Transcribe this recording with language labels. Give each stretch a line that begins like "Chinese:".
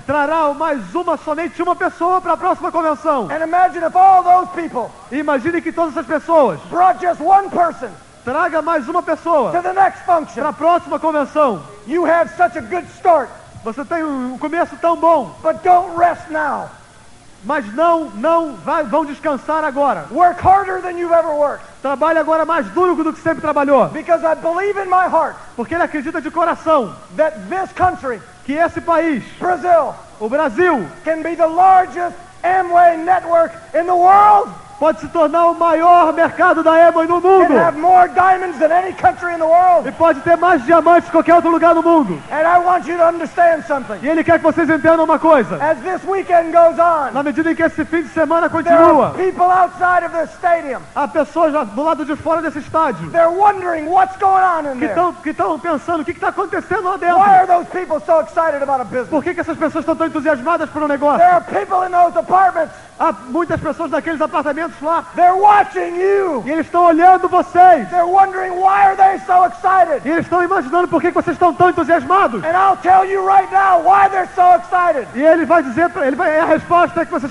Portuguese: Trará somente uma pessoa para a próxima convenção.
English: And imagine if all those people
Portuguese: E imagine que todas essas pessoas
English: brought just one person
Portuguese: traga mais uma pessoa
English: to the next
Portuguese: para
English: function.
Portuguese: a próxima convenção.
English: You have such a good start,
Portuguese: Você tem um começo tão bom,
English: but don't rest now.
Portuguese: mas vão descansar agora.
English: Work harder than you've ever worked.
Portuguese: Trabalhe agora mais duro do que sempre trabalhou.
English: Because I believe in my heart
Portuguese: Porque ele acredita de coração
English: that this country,
Portuguese: que esse país,
English: Brazil,
Portuguese: o Brasil,
English: can be the largest Amway network in the world.
Portuguese: pode se tornar o maior mercado da Amway no mundo.
English: Can have more diamonds than any country in the world.
Portuguese: E pode ter mais diamantes que qualquer outro lugar do mundo.
English: And I want you to understand something.
Portuguese: E ele quer que vocês entendam uma coisa.
English: As this weekend goes on,
Portuguese: Na medida em que esse fim de semana
English: there
Portuguese: continua,
English: are people outside of this stadium.
Portuguese: há pessoas lá do lado de fora desse estádio
English: They're wondering what's going on in there.
Portuguese: que estão pensando o que está acontecendo lá
English: Why are
Portuguese: dentro.
English: those people so excited about a business?
Portuguese: Por que essas pessoas estão tão entusiasmadas por um negócio?
English: There are people in those apartments
Portuguese: Há muitas pessoas naqueles apartamentos lá.
English: They're watching you.
Portuguese: E eles estão olhando vocês.
English: They're wondering why are they so excited.
Portuguese: E eles estão imaginando por que vocês estão tão entusiasmados.
English: And I'll tell you right now why they're so excited.
Portuguese: E ele vai dizer, a resposta é que vocês